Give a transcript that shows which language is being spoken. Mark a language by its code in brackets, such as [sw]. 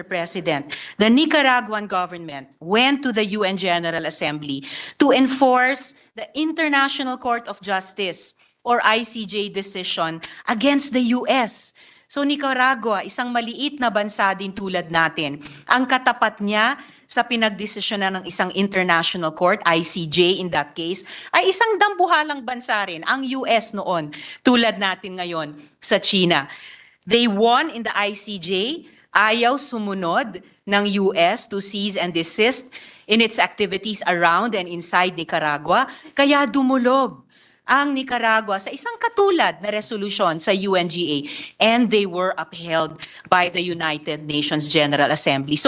[en] President, the Nicaraguan government went to the UN General Assembly to enforce the International Court of Justice or ICJ decision against the US. [tl] So Nicaragua, isang maliit na bansa din tulad natin, ang katapat niya sa pinagdesisyonan ng isang international court, ICJ in that case, ay isang dambuhalang bansa rin, ang US noon, tulad natin ngayon sa China. [en] They won in the ICJ, [tl] ayaw sumunod ng US [en] to cease and desist in its activities around and inside Nicaragua, [tl] kaya dumulog ang Nicaragua sa isang katulad na resolusyon sa UNGA, [en] and they were upheld by the United Nations General Assembly.